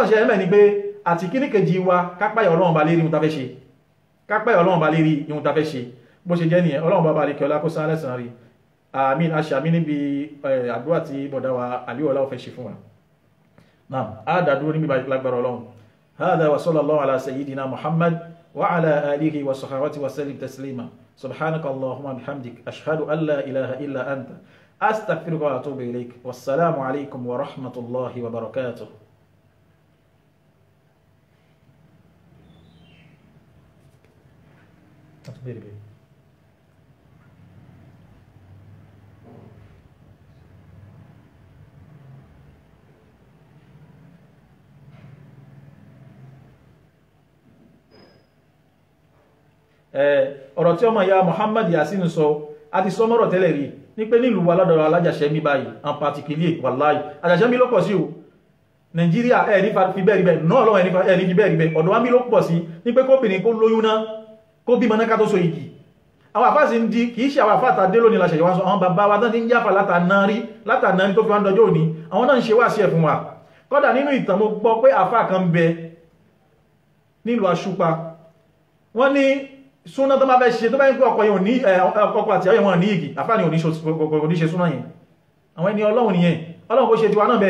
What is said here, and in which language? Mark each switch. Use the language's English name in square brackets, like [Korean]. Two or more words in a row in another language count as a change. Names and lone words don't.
[Yoruba] kàṣẹ ẹ̀mẹ́ ni pé àti kíníkejì wa kápáyà Ọlọ́run bá lérí ohun ta fẹ́ ṣe kápáyà Ọlọ́run bá lérí ohun ta fẹ́ ṣe bó ṣe jẹ́ nìyẹn Ọlọ́run bá bá lè kí ọlá kó sán lẹ́sàn rí àmín aṣàmí níbi àdúrà tí bọ̀dá wa àlíwọ̀lá fẹ́ ṣe fún wa náà á dàdúró níbi lágbára Ọlọ́run hādhā [Arabic] وصلى الله على سيدنا محمد وعلى آله وصحبه وسلم تسليما سبحانك اللهم وبحمدك أشهد أن لا إله إلا أنت أستغفرك وأتوب إليك والسلام عليكم ورحمة الله وبركاته. [English] Very good. [Yoruba] Ọ̀rọ̀ tí ọmọ ìyá Muhammad Yasin sọ a ti sọ mọ́rọ̀ tẹ́lẹ̀ rí ní pé nílùú wa lọ́dọ̀ alájàṣẹ́mí báyìí [French] en particulier [Yoruba] wàláì alájàṣẹ́mí ló pọ̀ sí o Nàìjíríà ní fi bẹ́ẹ̀ rí bẹ́ẹ̀ náà lọ́wọ́ ní fi bẹ́ẹ̀ rí bẹ́ẹ̀ ọ̀dọ̀ wa bí ló pọ̀ sí ní pé kóbìnrin kó lóyún náà kó bí mọ́ná ká tó so igi àwọn àfáà sí ń di kìí ṣe àwọn àfáà tàdé lónìí láṣẹ̀ ìwọ́n sọ àwọn bàbá wa tán ti ń jáfà látànárí tó fi wá ń dọjọ́ òní àwọn náà ń ṣe wá sí ẹ̀ fún wa kọ́dà nínú ìtàn mo gbọ́ pé àfáà kan bẹ nílùú Aṣúpa wọ́n ní súná tó máa fẹ́ ṣe tó bá ń pẹ́ ọkọ àti àwọn ní igi àfáà ni oníṣe súná yẹn àwọn ẹni Ọlọ́run nìyẹn Ọlọ́run kó ṣe tiwa náà